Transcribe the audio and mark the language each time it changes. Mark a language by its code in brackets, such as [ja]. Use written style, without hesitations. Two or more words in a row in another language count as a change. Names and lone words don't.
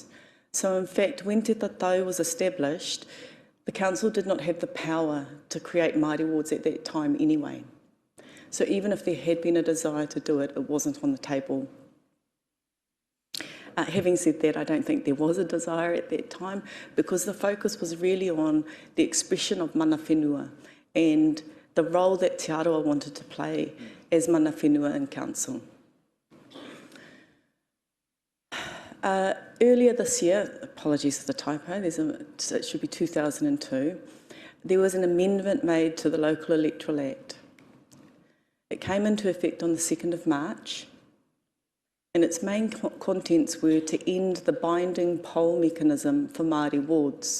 [en] So in fact, when Te Tatau was established, the Council did not have the power to create Māori wards at that time anyway. So even if there had been a desire to do it, it wasn't on the table. Having said that, I don't think there was a desire at that time, because the focus was really on the expression of [mi] mana whenua [en] and the role that Te Arawa wanted to play as [mi] mana whenua [en] in Council. Earlier this year, apologies for the typo, it should be 2002, there was an amendment made to the Local Electoral Act. It came into effect on the 2nd of March, and its main contents were to end the binding poll mechanism for Māori wards.